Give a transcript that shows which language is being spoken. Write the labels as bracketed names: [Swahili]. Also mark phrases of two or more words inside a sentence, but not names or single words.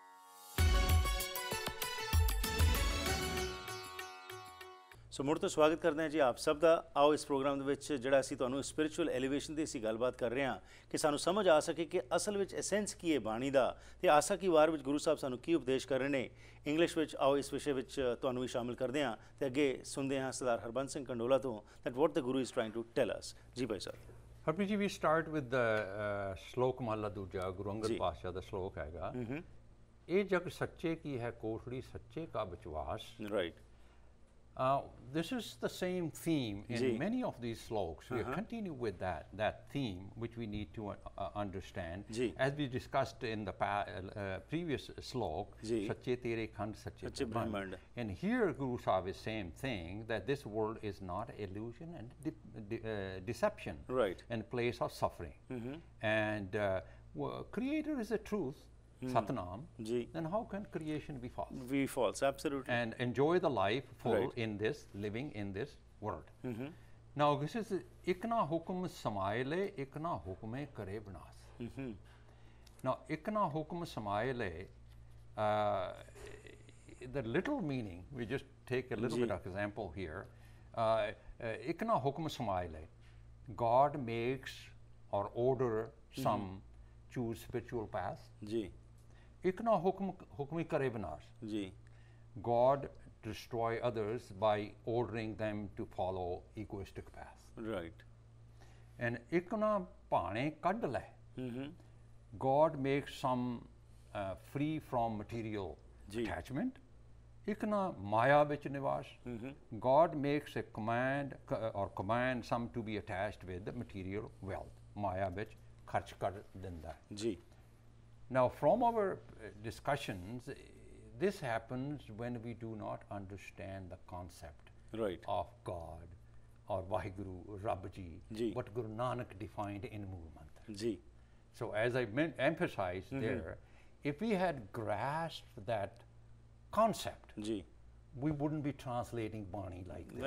[Punjabi] ਸੋ ਮੁੜ ਤੋਂ ਸਵਾਗਤ ਕਰਦੇ ਹਾਂ ਜੀ ਆਪ ਸਭ ਦਾ। ਆਓ ਇਸ ਪ੍ਰੋਗਰਾਮ ਦੇ ਵਿੱਚ ਜਿਹੜਾ ਅਸੀਂ ਤੁਹਾਨੂੰ ਸਪਿਰਿਚੁਅਲ ਐਲੀਵੇਸ਼ਨ ਦੀ ਅਸੀਂ ਗੱਲਬਾਤ ਕਰ ਰਹੇ ਹਾਂ ਕਿ ਸਾਨੂੰ ਸਮਝ ਆ ਸਕੇ ਕਿ ਅਸਲ ਵਿੱਚ ਐਸੈਂਸ ਕੀ ਹੈ ਬਾਣੀ ਦਾ ਤੇ ਆਸਾ ਕੀ ਵਾਰ ਵਿੱਚ ਗੁਰੂ ਸਾਹਿਬ ਸਾਨੂੰ ਕੀ ਉਪਦੇਸ਼ ਕਰ ਰਹੇ ਨੇ। ਇੰਗਲਿਸ਼ ਵਿੱਚ ਆਓ ਇਸ ਵਿਸ਼ੇ ਵਿੱਚ ਤੁਹਾਨੂੰ ਵੀ ਸ਼ਾਮਿਲ ਕਰਦੇ ਹਾਂ ਤੇ ਅੱਗੇ ਸੁਣਦੇ ਹਾਂ ਸਰਦਾਰ ਹਰਬੰਸ ਸਿੰਘ ਕੰਡੋਲਾ ਤੋਂ [English] that what the Guru is trying to tell us। [Punjabi] ਜੀ ਭਾਈ ਸਾਹਿਬ। [English] Harbans ji, we start with the [Punjabi] ਸ਼ਲੋਕ ਮਹਲਾ ਦੂਜਾ, ਗੁਰੂ ਅੰਗਦ ਪਾਤਸ਼ਾਹ ਦਾ ਸ਼ਲੋਕ ਹੈਗਾ। ਇਹ ਜਗ ਸੱਚੇ ਕੀ ਹੈ ਕੋਠੜੀ ਸੱਚੇ ਕਾ ਵਿਸ਼ਵਾਸ। ਰਾਈਟ। [English] This is the same theme in many of these sloks. We continue with that theme, which we need to understand. As we discussed in the previous slok, [Punjabi] ਸੱਚੇ ਤੇਰੇ ਖੰਡ ਸੱਚੇ ਬ੍ਰਹਮੰਡ. [English] And here Guru Sahib is saying thing that this world is not illusion and deception. Right. And place of suffering. And Creator is the truth. Satnam, then how can creation be false? Be false, absolutely. And enjoy the life full in this, living in this world. Now this is [Punjabi] ਇਕਨਾ ਹੁਕਮਿ ਸਮਾਇ ਲਏ, ਇਕਨਾ ਹੁਕਮੇ ਕਰੇ ਵਿਣਾਸੁ. [English] Now [Punjabi] ਇਕਨਾ ਹੁਕਮਿ ਸਮਾਇ ਲਏ, [English] the little meaning, we just take a little bit of example here. [Punjabi] ਇਕਨਾ ਹੁਕਮਿ ਸਮਾਇ ਲਏ, [English] God makes or order some choose spiritual path. [Punjabi] ਇਕਨਾ ਹੁਕਮੀ ਕਰੇ ਵਿਣਾਸੁ. [English] God destroy others by ordering them to follow egoistic path. Right. And [Punjabi] ਇਕਨਾ ਭਾਣੈ ਕਢਿ ਲਏ. [English] God makes some free from material attachment. [Punjabi] ਇਕਨਾ ਮਾਇਆ ਵਿਚ ਨਿਵਾਸੁ. [English] God makes a command some to be attached with the material wealth. [Punjabi] ਮਾਇਆ ਵਿਚ ਖਰਚ ਕਰ ਦਿੰਦਾ. [English] Now, from our discussions, this happens when we do not understand the concept of God or Vaheguru, Rabji, what Guru Nanak defined in Mool Mantra. So, as I emphasized there, if we had grasped that concept, we wouldn't be translating Bani like this.